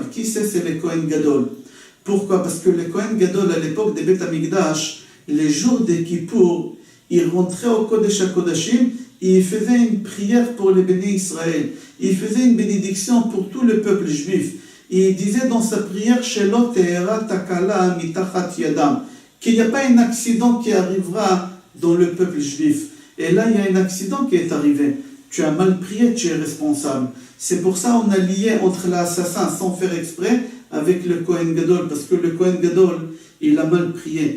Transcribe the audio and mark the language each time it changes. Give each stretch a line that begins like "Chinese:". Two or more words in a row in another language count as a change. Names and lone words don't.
French: Qui c'est le
Hebrew: כהן גדול.
French: Pourquoi? Parce que le
Hebrew: כהן גדול,
French: à l'époque des
Hebrew: בית המקדש,
French: les jours de Kippour, il rentrait au
Hebrew: קודש הקודשים
French: et il faisait une prière pour les bénis Israël. Il faisait une bénédiction pour tout le peuple juif. Et il disait dans sa prière,
Hebrew: שלא תארע תקלה מתחת ידם,
French: qu'il n'y a pas un accident qui arrivera dans le peuple juif. Et là, il y a un accident qui est arrivé. Tu as mal prié, tu es responsable. C'est pour ça qu'on a lié entre l'assassin sans faire exprès avec le
Hebrew: כהן גדול,
French: parce que le
Hebrew: כהן גדול,
French: il a mal prié.